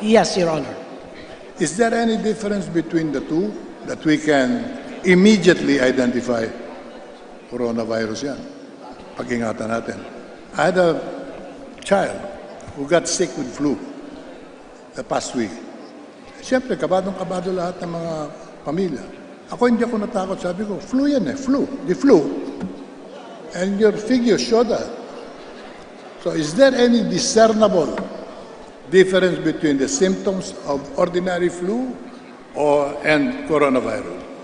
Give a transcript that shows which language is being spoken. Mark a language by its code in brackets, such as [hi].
[en] Yes, Your Honor. Is there any difference between the two that we can immediately identify coronavirus yan? [tl] Pag-ingatan natin. [en] I had a child who got sick with flu the past week. [tl] Siyempre, kabadong-kabado lahat ng mga pamilya. Ako hindi ako natakot. Sabi ko, flu yan flu. The flu. [en] And your figures show that. So is there any discernible difference between the symptoms of ordinary flu and coronavirus?